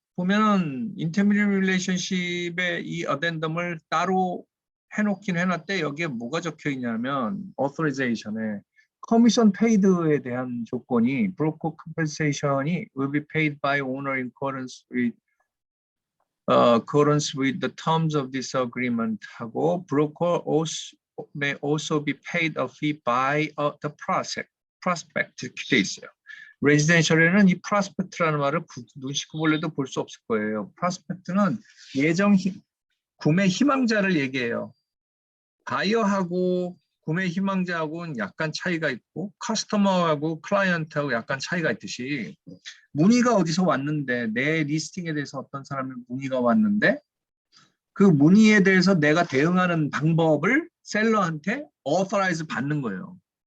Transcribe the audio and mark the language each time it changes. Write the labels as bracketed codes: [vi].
[ko] 보면은 인터미디어 릴레이션십의 이 어덴덤을 따로 해놓긴 해놨대. 여기에 뭐가 적혀 있냐면 [en] authorization에 [ko] 커미션 페이드에 대한 조건이 [en] broker compensation이 will be paid by owner in accordance with the terms of this agreement [ko] 하고 [en] broker may also be paid a fee by the prospect [ko] 이렇게 돼 있어요. 레지덴셜에는 이 프로스펙트라는 말을 눈치 구볼래도 볼 수 없을 거예요. 프로스펙트는 구매 희망자를 얘기해요. 바이어하고 구매 희망자하고는 약간 차이가 있고 커스터머하고 클라이언트하고 약간 차이가 있듯이 문의가 어디서 왔는데 내 리스팅에 대해서 어떤 사람이 문의가 왔는데 그 문의에 대해서 내가 대응하는 방법을 셀러한테 authorize 받는 거예요.